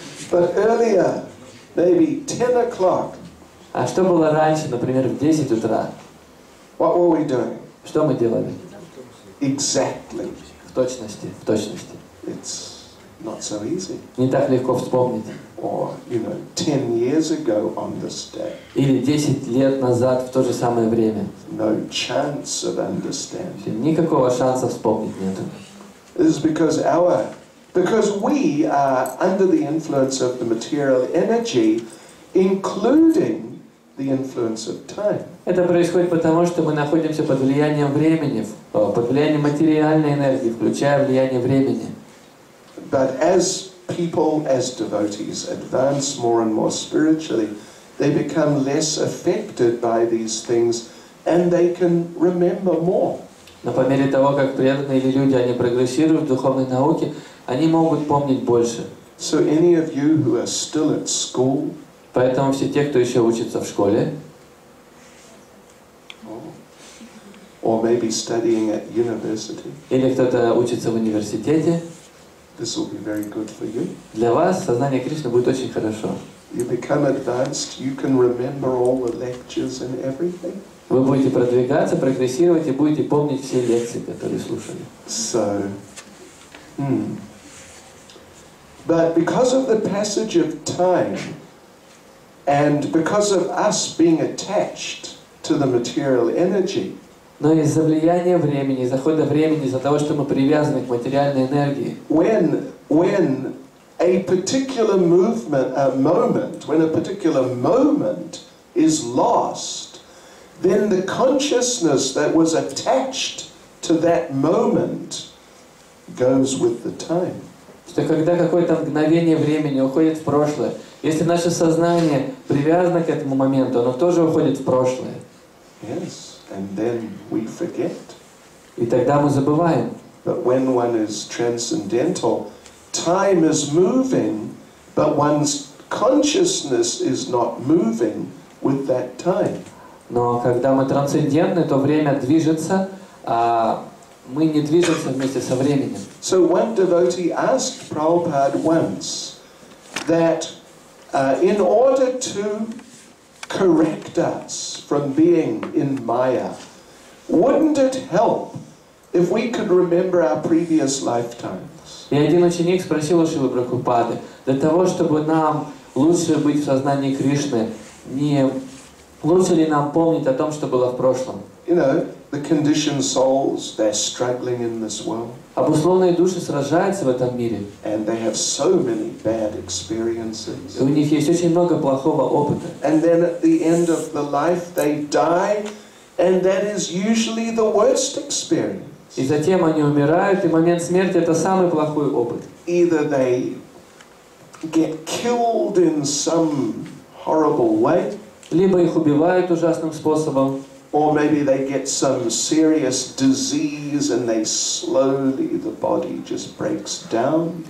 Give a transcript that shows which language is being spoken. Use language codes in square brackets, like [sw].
[en] But earlier, maybe 10 o'clock, [ru] а что было раньше, например, в 10 утра, [en] what were we doing? [ru] что мы делали? [en] Exactly. [ru] В точности, в точности. [en] It's not so easy. [ru] Не так легко вспомнить. [en] Or, 10 years ago on this day. [ru] Или 10 лет назад в то же самое время. [en] No chance of understanding. [ru] Никакого шанса вспомнить нету. [en] This is because we are under the influence of the material energy, including the influence of time. [ru] Это происходит потому, что мы находимся под влиянием времени, под влиянием материальной энергии, включая влияние времени. [en] But as people, as devotees, advance more and more spiritually, they become less affected by these things and they can remember more. [ru] Но по мере того, как преданные или люди, они прогрессируют в духовной науке, они могут помнить больше. [en] So any of you who are still at school, [ru] Поэтому все те, кто еще учится в школе, [en] or maybe studying at university, [ru] или кто-то учится в университете, [en] this will be very good for you. [ru] для вас сознание Кришны будет очень хорошо. [en] You become advanced, you can remember all the lectures and everything. [ru] Вы будете продвигаться, прогрессировать и будете помнить все лекции, которые слушали. [en] So, But because of the passage of time, and because of us being attached to the material energy, [ru] Но из-за влияния времени, из-за хода времени, из-за того, что мы привязаны к материальной энергии, [en] when a particular when a particular moment is lost, then the consciousness that was attached to that moment goes with the time. [ru] что когда какое-то мгновение времени уходит в прошлое, если наше сознание привязано к этому моменту, оно тоже уходит в прошлое. [en] Yes, and then we forget. [ru] И тогда мы забываем. [en] But when one is transcendental, time is moving, but one's consciousness is not moving with that time. [ru] Но когда мы трансцендентны, то время движется, а мы не движемся вместе со временем. [en] So one devotee asked Prabhupada once that in order to correct us from being in Maya, wouldn't it help if we could remember our previous lifetimes? [ru] И один ученик спросил у Шрилы Прабхупады, для того, чтобы нам лучше быть в сознании Кришны, не лучше ли нам помнить о том, что было в прошлом? [en] You know, the conditioned souls, they're struggling in this world. [ru] Обусловленные души сражаются в этом мире. [en] And they have so many bad experiences. [ru] И у них есть очень много плохого опыта. [en] And then at the end of the life they die, and that is usually the worst experience. [ru] И затем они умирают, и момент смерти — это самый плохой опыт. [en] Either they get killed in some horrible way, [ru] Либо их убивают ужасным способом, [en] or maybe they get some serious disease and they slowly, the body just breaks down.